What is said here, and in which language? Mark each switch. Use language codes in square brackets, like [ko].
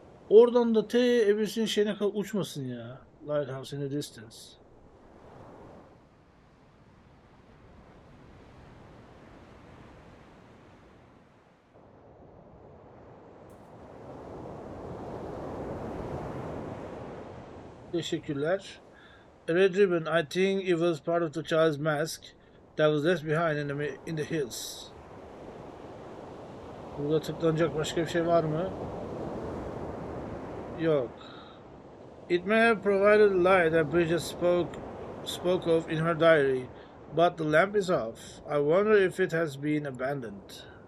[tr] Oradan da ebesin şeyine kadar uçmasın ya. [en] Lighthouse in the distance. [tr] Teşekkürler. [en] A red ribbon. I think it was part of the child's mask that was left behind in the hills. [tr] Burada tıklanacak başka bir şey var mı? Yok. [en] It may have provided the light that Bridget spoke of in her diary, but the lamp is off. I wonder if it has been abandoned.